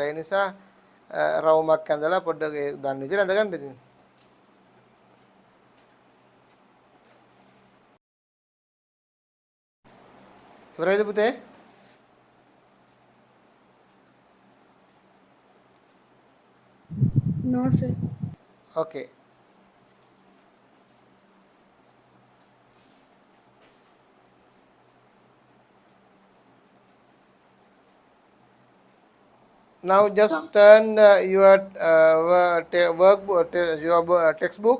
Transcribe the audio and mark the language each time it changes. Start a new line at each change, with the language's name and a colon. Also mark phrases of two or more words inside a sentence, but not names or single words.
Sinhala: ඒ නිසා රවුමක් ඇඳලා පොඩ්ඩක් ඒ දන්න විදිහට ඇඳගන්න ඉතින්. ඉවරයිද පුතේ?
English: No, sir. Okay. Now just turn your textbook.